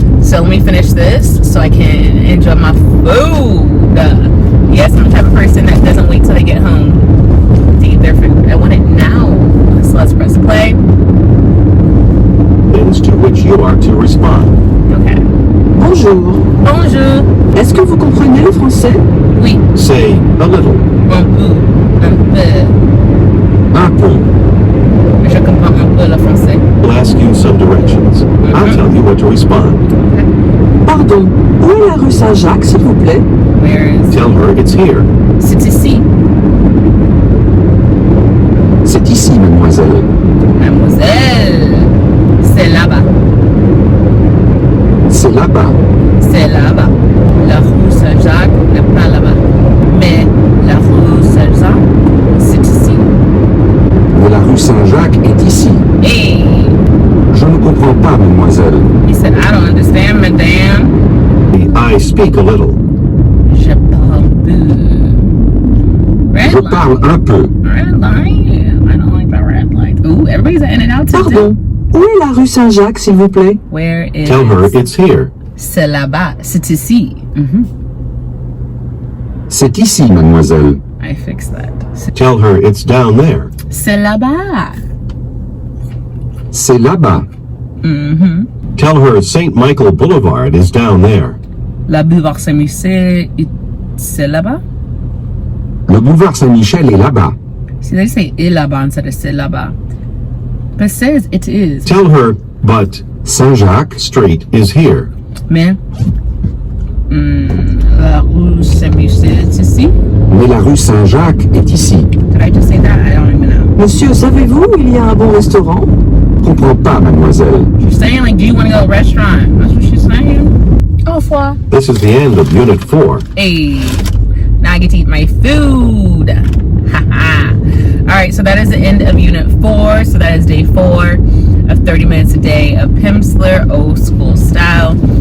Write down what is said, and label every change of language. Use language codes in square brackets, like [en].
[en] So let me finish this so I can enjoy my food. Yes, I'm the type of person that doesn't wait till they get home to eat their food. I want it now. So let's press play. Things to which you are to respond. Okay. [fr] Bonjour. Bonjour. Est-ce que vous comprenez le français? Oui. [en] Say a little. [fr] Un peu. Un peu. Un peu. Je comprends un peu le français. [en] We'll ask you some directions. I'll tell you what to respond. [fr] Pardon. Où est la rue Saint-Jacques, s'il vous plaît? [en] Where is Tell her it's here. [fr] C'est ici. C'est ici, mademoiselle. Mademoiselle. C'est là-bas. C'est là-bas. C'est là-bas. La rue Saint-Jacques n'est pas là-bas. Mais la rue Saint-Jacques, c'est ici. Mais la rue Saint-Jacques est ici. [en] Hey! [fr] Je ne comprends pas, mademoiselle. [en] He said, I don't understand, madame. I speak a little. [fr] Je parle peu. [en] Red [fr] Je [en] light. [fr] parle un peu. [en] Red light. I don't like the red light. Ooh, everybody's in and out today. [fr] Pardon. Où est la rue Saint-Jacques, s'il vous plaît? [en] Where is... Tell her it's here. [fr] C'est là-bas. C'est ici. C'est ici, mademoiselle. [en] I fixed that. Tell her it's down there. [fr] C'est là-bas. C'est là-bas. [en] Tell her St. Michael Boulevard is down there. [fr] La boulevard Saint-Michel, c'est là-bas? Le boulevard Saint-Michel est là-bas. [en] See, they say [fr] est là-bas [en] instead of [fr] c'est là-bas. [en] But it says it is. Tell her, but Saint-Jacques Street is here. [fr] Mais, la rue Saint-Michel, c'est ici? Mais la rue Saint-Jacques est ici. [en] Did I just say that? I don't even know. [fr] Monsieur, savez-vous où il y a un bon restaurant? Comprends pas, mademoiselle. [en] She's saying, like, do you want to go to a restaurant? That's what she's saying. [fr] Au revoir. [en] This is the end of Unit 4. Hey, now I get to eat my food. Haha. All right, so that is the end of Unit 4. So that is day 4 of 30 minutes a day of Pimsleur old school style.